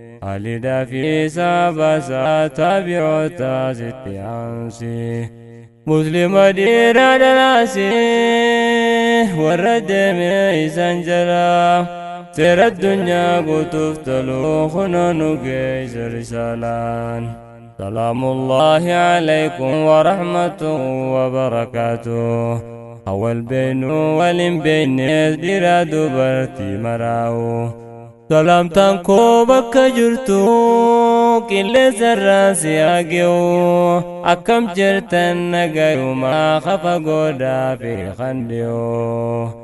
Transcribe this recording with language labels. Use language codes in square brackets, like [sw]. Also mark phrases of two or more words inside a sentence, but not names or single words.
[om] Aliidhaa fi saabaasaa taabi'oota sitti aansi. Musliima dhiiraa dhalaasi warra deeme isan jala. Seera addunyaa guutuuf tolu kunoo nu geesse risaalaan. [ar] سلام الله عليكم ورحمته وبركاته. [om] Awwal beeynu waliin beeyne dhiira dubartii maraa'u. Salaamtaan koo bakka jirtu qilleensa irraa si hage'u. Akkam jirtan nagayuma kafa goodaa fi kan dhi'oo.